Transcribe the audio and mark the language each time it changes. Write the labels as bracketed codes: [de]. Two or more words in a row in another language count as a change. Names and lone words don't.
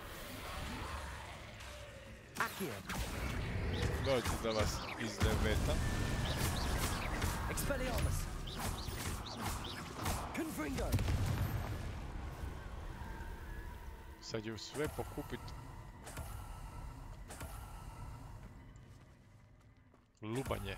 [bs] Accio. Dođite da vas izdevetam. Expelliarmus. Confringo. Sad ću sve pokupit. Lubanje.